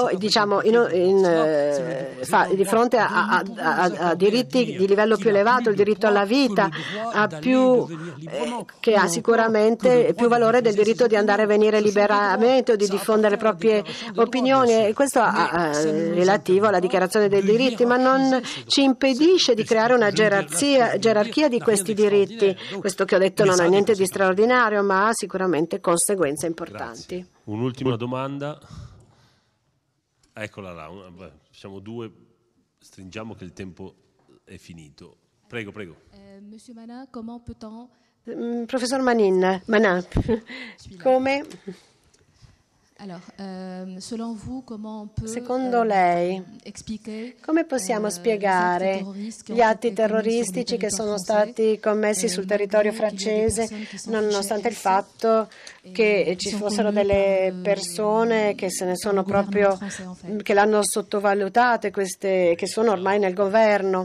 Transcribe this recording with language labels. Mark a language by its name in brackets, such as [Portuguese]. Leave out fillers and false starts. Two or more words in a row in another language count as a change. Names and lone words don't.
[Italian] di fronte a diritti di livello più elevato, il diritto alla vita, a più che ha sicuramente più valore del diritto di andare e venire liberamente o di diffondere le proprie opinioni, e questo è relativo alla dichiarazione dei diritti, ma non ci impedisce di creare una gerarchia di questi diritti. Questo che ho detto non ha niente di straordinario, ma ha sicuramente conseguenze importanti. Grazie. Un'ultima domanda. Eccola là, facciamo due, stringiamo che il tempo è finito. Prego. [French] Monsieur Manin, comment peut-on... [Italian] Professor Manin, come... [French] Selon vous, comment on peut, [Italian] secondo lei, come possiamo spiegare gli atti terroristici che sono stati commessi sul territorio francese, nonostante il fatto che ci fossero delle persone che se ne sono proprio, che l'hanno sottovalutate, queste che sono ormai nel governo?